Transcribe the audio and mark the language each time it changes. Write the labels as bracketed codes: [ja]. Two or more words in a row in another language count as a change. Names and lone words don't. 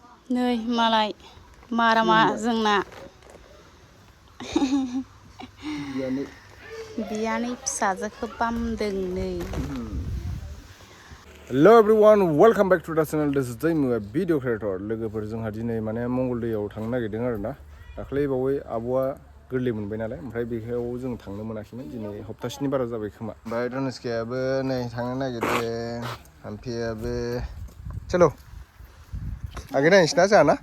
[brx] नै मालाय मारामा जोंना बियानै फिसाजोखौ बामदों नै [en] Hello everyone, welcome back to the channel. This is Janw, video creator. [brx] लोगोफोर जोंहा दिनै माने मंगलदैयाव थांनो नागिरदों आरोना। दाख्लै बावै आब'आ गोरलै मोनबाय नालाय, ओमफ्राय बेयाव जों थांनो मोनाखैमोन। दिनै हप्तासेनि बारा जाबाय खोमा। ओमफ्राय धनिस्कायाबो नै थांनो नागिरदों, हाम्फियाबो चलो आगे नायनोसै ना जोंहा ना?